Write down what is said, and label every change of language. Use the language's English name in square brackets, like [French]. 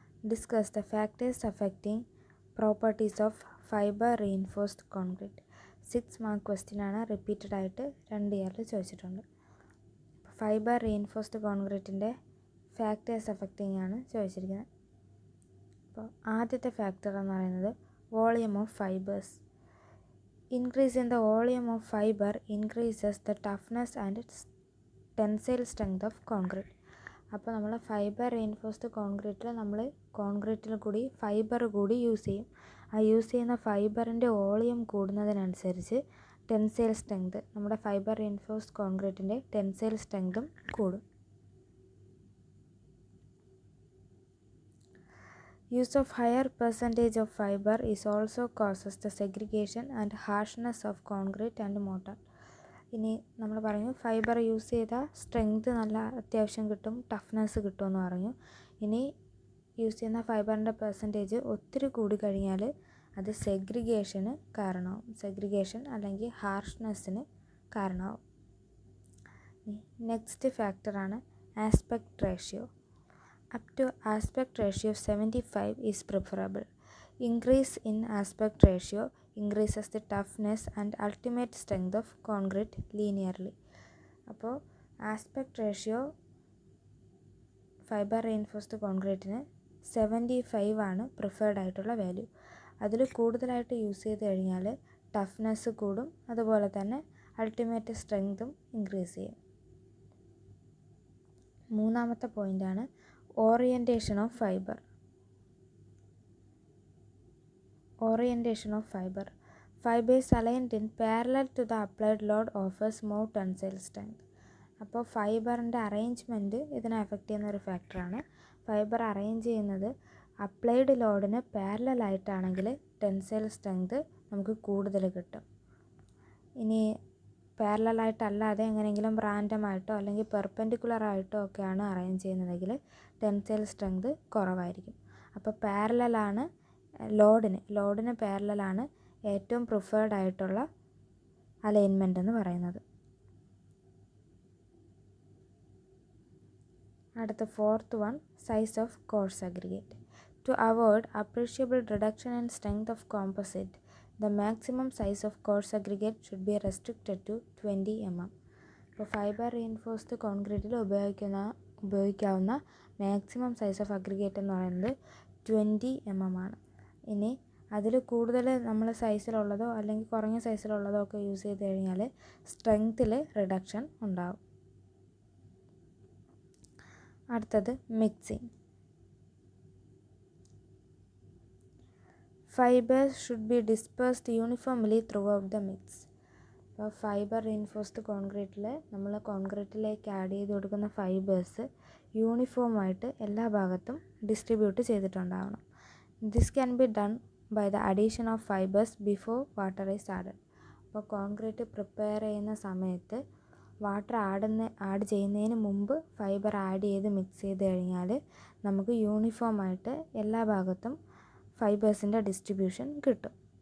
[English] Discuss the factors affecting properties of fibre reinforced concrete. [Malayalam] 6 mark question ആണ്. Repeated ആയിട്ട് 2 ഇയറിൽ ചോദിച്ചിട്ടുണ്ട്. ഫൈബർ റീഇൻഫോഴ്സ്ഡ് കോൺക്രീറ്റിൻ്റെ ഫാക്ടേഴ്സ് അഫക്റ്റിംഗ് ആണ് ചോദിച്ചിരിക്കുന്നത്. അപ്പോൾ ആദ്യത്തെ ഫാക്ടർ എന്ന് പറയുന്നത് volume of fibres. [English] Increase in the volume of fiber increases the toughness and tensile strength of concrete. [Malayalam] അപ്പോൾ നമ്മൾ ഫൈബർ റീഇൻഫോഴ്സ്ഡ് കോൺക്രീറ്റിൽ നമ്മൾ കോൺക്രീറ്റിൽ കൂടി ഫൈബർ കൂടി യൂസ് ചെയ്യും. ആ യൂസ് ചെയ്യുന്ന ഫൈബറിൻ്റെ വോളിയം കൂടുന്നതിനനുസരിച്ച് ടെൻസൈൽ സ്ട്രെങ്ത്, നമ്മുടെ ഫൈബർ റീഇൻഫോഴ്സ്ഡ് കോൺക്രീറ്റിൻ്റെ ടെൻസൈൽ സ്ട്രെങ്തും കൂടും. [English] Use of higher percentage of fiber is also causes the segregation and harshness of concrete and mortar. [Malayalam] ഇനി നമ്മൾ പറഞ്ഞു ഫൈബർ യൂസ് ചെയ്താൽ സ്ട്രെങ്ത് നല്ല അത്യാവശ്യം കിട്ടും, ടഫ്നെസ് കിട്ടുമെന്ന് പറഞ്ഞു. ഇനി യൂസ് ചെയ്യുന്ന ഫൈബറിൻ്റെ പെർസെൻറ്റേജ് ഒത്തിരി കൂടി കഴിഞ്ഞാൽ അത് സെഗ്രിഗേഷന് കാരണമാവും. സെഗ്രിഗേഷൻ അല്ലെങ്കിൽ ഹാർഷ്നെസ്സിന് കാരണമാവും. നെക്സ്റ്റ് ഫാക്ടറാണ് aspect ratio. [English] Up to aspect ratio of 75 is preferable. Increase in aspect ratio increases the toughness and ultimate strength of concrete linearly. [Malayalam] അപ്പോൾ ആസ്പെക്ട് റേഷ്യോ ഫൈബർ റീഇൻഫോഴ്സ്ഡ് കോൺക്രീറ്റിന് 75 ആണ് പ്രിഫേർഡ് ആയിട്ടുള്ള വാല്യൂ. അതിൽ കൂടുതലായിട്ട് യൂസ് ചെയ്ത് കഴിഞ്ഞാൽ ടഫ്നെസ് കൂടും, അതുപോലെ തന്നെ അൾട്ടിമേറ്റ് സ്ട്രെങ്തും ഇൻക്രീസ് ചെയ്യും. മൂന്നാമത്തെ പോയിൻ്റാണ് [English] Orientation of fiber. Orientation of fiber. Fibers aligned in parallel to the applied load offers more tensile strength. [Malayalam] അപ്പോൾ ഫൈബറിൻ്റെ അറേഞ്ച്മെൻറ്റ് ഇതിനെ അഫക്റ്റ് ചെയ്യുന്ന ഒരു ഫാക്ടറാണ്. ഫൈബർ അറേഞ്ച് ചെയ്യുന്നത് അപ്ലൈഡ് ലോഡിന് പാരലൽ ആയിട്ടാണെങ്കിൽ ടെൻസൈൽ സ്ട്രെങ്ത് നമുക്ക് കൂടുതൽ കിട്ടും. ഇനി പാരലലായിട്ടല്ലാതെ എങ്ങനെയെങ്കിലും റാൻഡമായിട്ടോ അല്ലെങ്കിൽ പെർപെൻഡിക്കുലറായിട്ടോ ഒക്കെയാണ് അറേഞ്ച് ചെയ്യുന്നതെങ്കിൽ ടെൻസൈൽ സ്ട്രെങ്ത് കുറവായിരിക്കും. അപ്പോൾ പാരലലാണ് ലോഡിന് പാരലലാണ് ഏറ്റവും പ്രിഫേർഡ് ആയിട്ടുള്ള അലൈൻമെൻ്റ് എന്ന് പറയുന്നത്. അടുത്ത fourth one, size of coarse aggregate. [English] To avoid appreciable reduction in strength of composite, the maximum size of coarse aggregate should be restricted to 20 mm. [Malayalam] ഇപ്പോൾ ഫൈബർ റീഇൻഫോഴ്സ്ഡ് കോൺക്രീറ്റിൽ ഉപയോഗിക്കാവുന്ന മാക്സിമം സൈസ് ഓഫ് അഗ്രിഗേറ്റ് എന്ന് പറയുന്നത് 20 mm ആണ്. ഇനി അതിൽ കൂടുതൽ നമ്മൾ സൈസിലുള്ളതോ അല്ലെങ്കിൽ കുറഞ്ഞ സൈസിലുള്ളതോ ഒക്കെ യൂസ് ചെയ്ത് കഴിഞ്ഞാൽ സ്ട്രെങ്ത്തിൽ റിഡക്ഷൻ ഉണ്ടാകും. അടുത്തത് mixing. [English] Fibers should be dispersed uniformly throughout the mix. [Malayalam] അപ്പോൾ ഫൈബർ റീഇൻഫോഴ്സ്ഡ് കോൺക്രീറ്റിൽ നമ്മൾ കോൺക്രീറ്റിലേക്ക് ആഡ് ചെയ്ത് കൊടുക്കുന്ന ഫൈബേഴ്സ് യൂണിഫോമായിട്ട് എല്ലാ ഭാഗത്തും distribute ചെയ്തിട്ടുണ്ടാവണം. [English] This can be done by the addition of fibres before water is added. [Malayalam] അപ്പോൾ കോൺക്രീറ്റ് പ്രിപ്പയർ ചെയ്യുന്ന സമയത്ത് വാട്ടർ ആഡ് ചെയ്യുന്നതിന് മുമ്പ് ഫൈബർ ആഡ് ചെയ്ത് മിക്സ് ചെയ്ത് കഴിഞ്ഞാൽ നമുക്ക് യൂണിഫോമായിട്ട് എല്ലാ ഭാഗത്തും ഫൈബേഴ്സിൻ്റെ ഡിസ്ട്രിബ്യൂഷൻ കിട്ടും.